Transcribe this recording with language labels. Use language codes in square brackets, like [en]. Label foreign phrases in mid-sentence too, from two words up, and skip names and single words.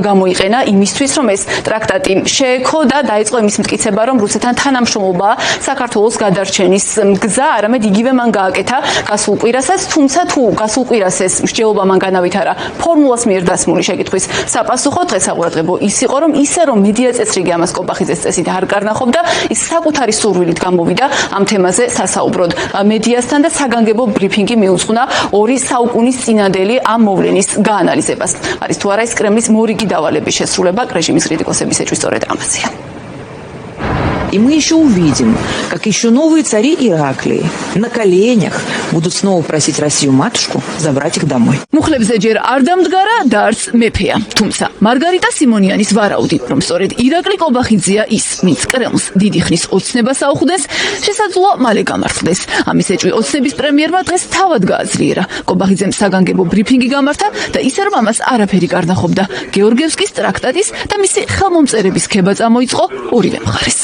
[ka] გამოიყენა იმისთვის, რომ ეს ტრაქტატი შეექო და დაიწყო იმის მტკიცება, რომ რუსეთთან თანამშრომლობაა საქართველოს გადარჩენის გზა, არამედ იგივე მან გააკეთა გასულ კვირასაც, თუმცა თუ გასულ კვირას ეს მსჯელობა მან განავითარა ფორმულას მიერ დასმული შეკითხვის საპასუხოდ, დღეს საყურადღებო ის იყო, რომ ისე რომ მედია წესრიგი ამას კობახიძეს წესით არ კარნახობდა, ის საკუთარი სურვილით გამოვიდა ამ თემაზე სასაუბროდ მედიასთან და საგანგებო ბრიფინგი მიუძღვნა 2 საუკუნის წინანდელი ამ მოვლენის გაანალიზებას. არის თუ არა ეს კრემლის მორიგი დავალების შესრულება, რეჟიმის კრიტიკოსების ეჭვი სწორედ ამაზეა. [ru] И мы еще увидим, как еще новые цари Ираклии на коленях будут снова просить Россию-матушку забрать их домой. [ka] მუხლებზე ჯერ არ დამდგარა და არც მეფეა. თუმცა მარგარიტა სიმონიანის ვარაუდი, რომ სწორედ ირაკლი კობახიძეა ის, ვინც კრემლს დიდი ხნის ოცნებას აუხდეს, შესაძლოა მალე გამართლდეს. ამის ეჭვი ოცნების პრემიერმა დღეს თავად გააძლიერა. კობახიძემ საგანგებო ბრიფინგი გამართა და ისე რომ ამას არაფერი კარნახობდა, გეორგიევსკის ტრაქტატის და მისი ხელმომწერების ქება წამოიწყო ორივე მხარეს.